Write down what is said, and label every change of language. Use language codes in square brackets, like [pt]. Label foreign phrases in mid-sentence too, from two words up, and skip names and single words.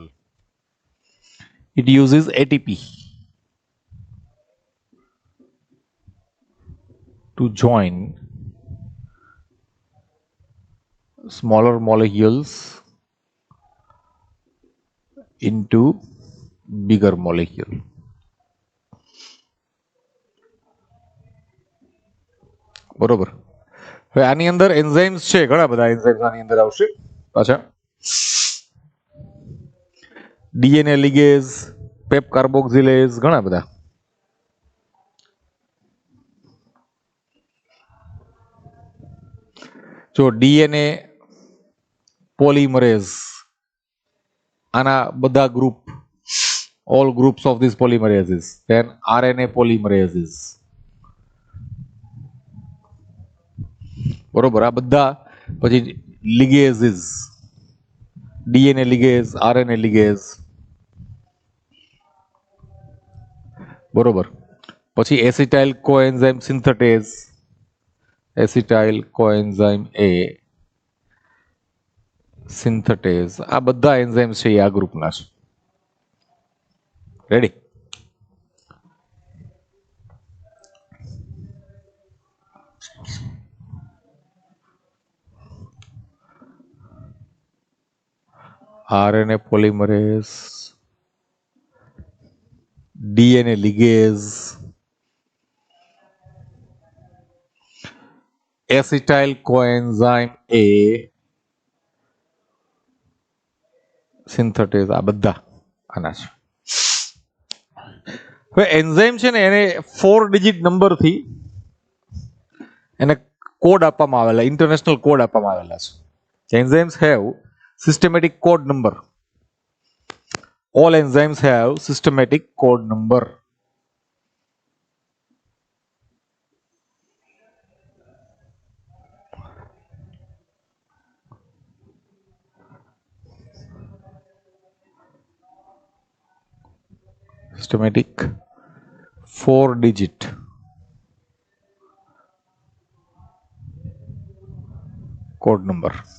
[en] It uses ATP to join smaller molecules into bigger molecule. [gu] બરોબર. હવે આની અંદર એન્ઝાઇમ્સ છે ઘણા બધા એન્ઝાઇમ્સ આની અંદર આવશે પાછા. [en] DNA ligase, PEP carboxylase [gu] ઘણા બધા. જો DNA પોલિમરેઝ આના બધા ગ્રુપ [en] all groups of these polymerases, then RNA polymerases બરોબર. [gu] આ બધા પછી [en] ligases, DNA ligase, RNA ligase બરોબર. [gu] પછી [en] acetyl coenzyme synthetase, acetyl coenzyme A synthetase [gu] આ બધા એન્ઝાઇમ્સ છે એ આ ગ્રુપના છે. રેડી. [en] RNA polymerase, DNA ligase, acetyl coenzyme A સિન્થેટેઝ [gu] આ બધા આના છે. હવે એન્ઝાઇમ છે ને એને 4 [en] digit number [gu] એને કોડ આપવામાં આવેલા, [en] international code [gu] આપવામાં આવેલા છે. [en] Enzymes have systematic code number. All enzymes have systematic code number. Systematic 4-digit code number.